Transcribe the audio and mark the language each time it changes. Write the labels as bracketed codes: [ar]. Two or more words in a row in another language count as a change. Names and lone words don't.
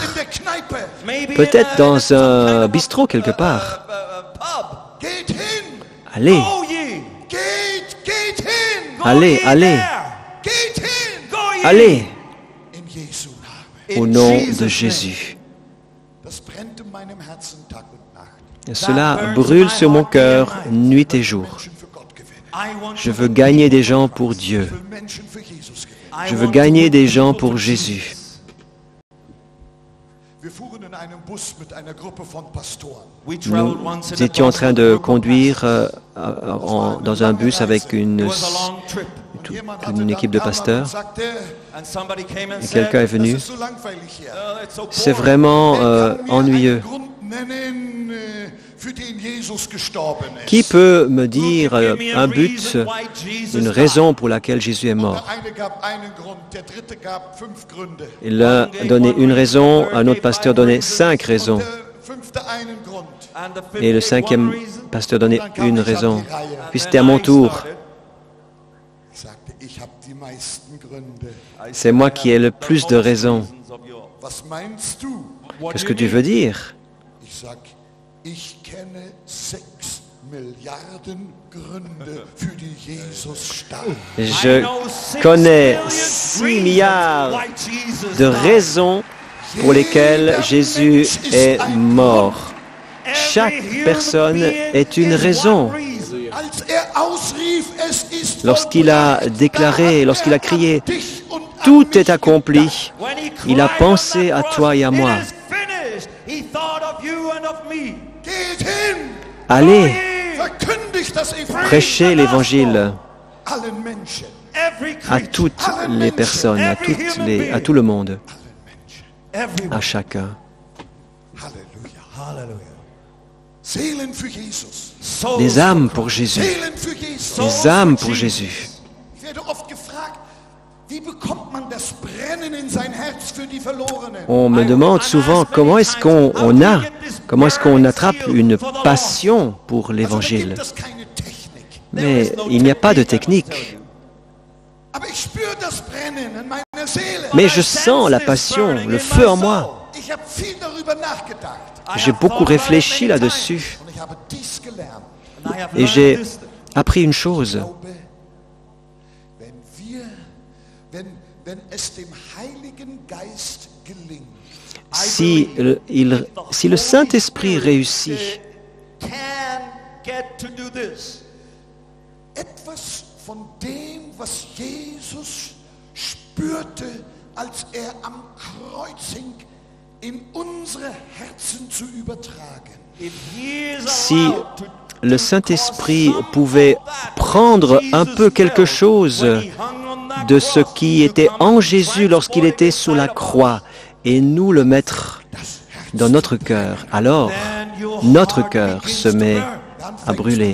[de] In der Kneipe. [fr] Peut-être dans un bistrot quelque part. [de] Geht hin. [fr] Allez, [de] Geht hin. [fr] allez, allez, [de] Geht hin. [fr] allez, [de] In Jesu Namen. [fr] au nom de Jésus. [de] Das brennt in meinem Herzen Tag und Nacht. [fr] Cela brûle sur mon cœur nuit et jour. [de] Menschen für Gott gewinnen. [fr] Je veux gagner des gens pour Dieu. [de] Ich will Menschen für Jesus gewinnen. [fr] Je veux gagner des gens pour Jésus. [de] Wir fuhren in einem Bus mit einer Gruppe von Pastoren. [fr] Nous étions en train de conduire dans un bus avec une équipe de pasteurs. Et quelqu'un est venu. [de] Das ist so langweilig hier. [fr] C'est vraiment [de] Wer kann mir [fr] ennuyeux. [de] einen Grund nennen, für den Jesus gestorben ist? [fr] Qui peut me dire un but, une raison pour laquelle Jésus est mort? [de] Der eine gab einen Grund, der dritte gab 5 Gründe. [fr] Et l'un donnait une raison, un autre pasteur donnait 5 raisons. [de] Der fünfte einen Grund. [fr] Et le cinquième pasteur donnait une raison. Puis c'était à mon tour. [de] Ich sagte, ich habe die meisten Gründe. [fr] C'est moi qui ai le plus de raisons. [de] Was meinst du? [fr] Qu'est-ce que tu veux dire? [de] Ich sag, ich kenne 6 Milliarden Gründe, für die Jesus starb. [fr] Je connais 6 milliards de raisons pour lesquelles Jésus est mort. Chaque personne est une raison. [de] Als ausrief, es ist [fr] Lorsqu'il a déclaré, lorsqu'il a crié, [de] dich und an [fr] tout [de] mich [fr] est accompli, il a pensé à toi et à moi. [de] Geht hin, [fr] Allez, [de] verkündigt das Evangelium. [fr] prêchez l'évangile. [de] allen Menschen. [fr] à toutes les personnes, à tout le monde, [en] Everyone. [fr] à chacun. [de] Halleluja. [fr] Hallelujah. [de] Seelen für Jesus. [en] Souls [fr] Des âmes pour Jésus, [de] Seelen für Jesus. [fr] des âmes pour Jésus. [de] Ich werde oft gefragt, wie bekommt man das Brennen in sein Herz für die Verlorenen? [fr] On me demande souvent comment est-ce qu'on attrape une passion pour [de] Also, da [fr] l'Évangile. [de] gibt es keine Technik. [fr] Mais il n'y a pas de technique. [de] Aber ich spüre das Brennen in meiner Seele. [fr] Mais je sens la passion, le feu en moi. [de] Ich habe viel darüber nachgedacht. [fr] J'ai beaucoup réfléchi là-dessus [de] Und ich habe dies gelernt. [fr] et j'ai appris une chose. [de] Ich glaube, wenn es dem Heiligen Geist gelingt, [fr] Si le Saint-Esprit réussit [en] can get to do this. [de] etwas von dem, was Jesus spürte, als er am Kreuz hing, in unsere Herzen zu übertragen. [en] If he is [fr] si [en] allowed to [fr] le Saint-Esprit pouvait prendre un peu quelque chose de ce qui était en Jésus lorsqu'il était sous la croix et nous le mettre dans notre cœur, alors notre cœur se met à brûler.